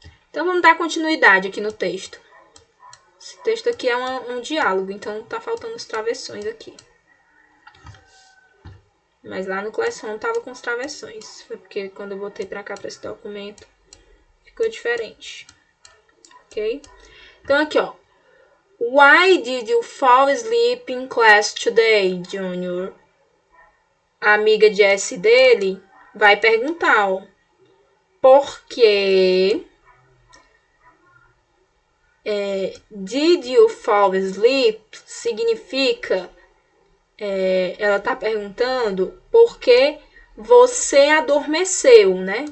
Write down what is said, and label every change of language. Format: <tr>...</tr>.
<pt>Então, vamos dar continuidade aqui no texto. Esse texto aqui é um diálogo, então tá faltando os travessões aqui. Mas lá no Classroom tava com os travessões. Foi porque quando eu botei pra cá, pra esse documento, ficou diferente. Ok? Então, aqui, ó.</pt> <en>Why did you fall asleep in class today, Junior?</en> <pt>A amiga Jessie dele vai perguntar, ó. Por quê?</pt> <en>Did you fall asleep</en> <pt>significa... ela tá perguntando por que você adormeceu, né?</pt>